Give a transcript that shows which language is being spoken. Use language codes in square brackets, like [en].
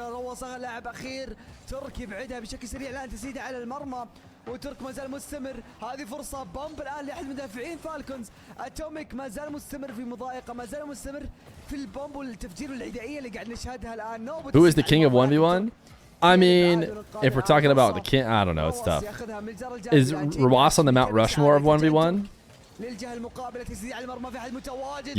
[ar] روصها لاعب اخير، ترك يبعدها بشكل سريع الان تسديده على المرمى، وترك ما زال مستمر. هذه فرصه بامب الان لاحد مدافعين فالكونز. اتوميك ما زال مستمر في مضايقه، ما زال مستمر في البامب والتفجير والعدائيه اللي قاعد نشهدها الان. [en] Who is the king of 1v1? I mean, if we're talking about the king, I don't know, it's tough. Is Rawas on the Mount Rushmore of 1v1? [ar] للجهه المقابله تسديد على المرمى، في احد متواجد.